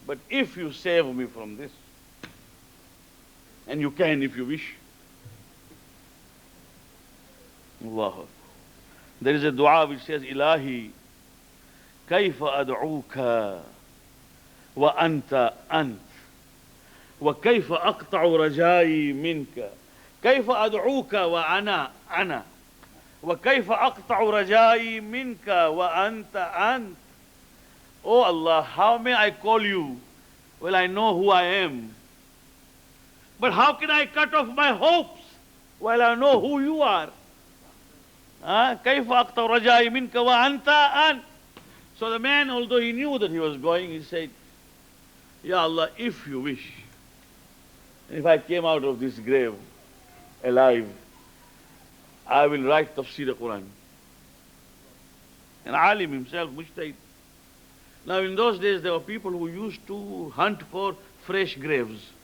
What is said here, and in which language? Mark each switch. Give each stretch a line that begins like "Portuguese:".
English: But if you save me from this, and you can if you wish. Allah. There is a dua which says,
Arabic: Ilahi, kayfa ad'uka wa anta ant. وكيف أقطع رجائي منك كيف أدعوك وأنا أنا وكيف أقطع رجائي منك وأنت أنت.
English: Oh Allah, how may I call you? Well, I know who I am. But how can I cut off my hopes while I know who you are?
Arabic: كيف أقطع رجائي منك وأنت أنت.
English: So the man, although he knew that he was going, he said, Ya Allah, if you wish, if I came out of this grave alive, I will write Tafsir al-Quran. And Alim himself, Mujtahid. Now in those days there were people who used to hunt for fresh graves.